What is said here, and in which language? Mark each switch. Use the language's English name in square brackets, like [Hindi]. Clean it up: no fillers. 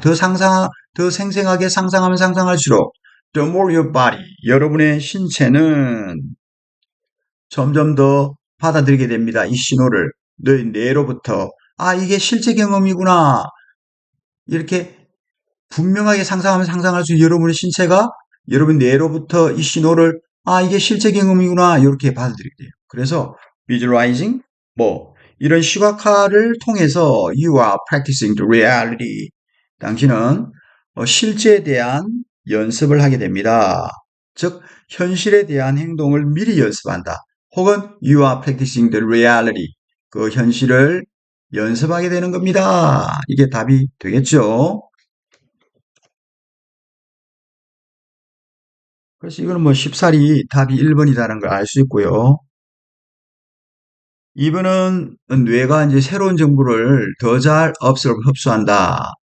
[Korean] 더 생생하게 상상하면 상상할수록 [English] the more your body, [Korean] 여러분의 신체는 점점 더 받아들이게 됩니다. 이 신호를 너희 뇌로부터 이게 실제 경험이구나. 이렇게 분명하게 상상하면 상상할수록 여러분의 신체가 여러분 뇌로부터 이 신호를 이게 실제 경험이구나 이렇게 받아들이게 돼요. 그래서 [English] visualizing [Korean] 이런 시각화를 통해서 [English] you are practicing the reality. [Korean] 당신은 실제에 대한 연습을 하게 됩니다. 즉 현실에 대한 행동을 미리 연습한다. 혹은 [English] you are practicing the reality. [Korean] 그 현실을 연습하게 되는 겁니다. 이게 답이 되겠죠. 그래서 이거는 뭐 쉽사리 답이 1번이라는 걸 알 수 있고요. 2번은 뇌가 이제 새로운 정보를 더 잘 흡수한다.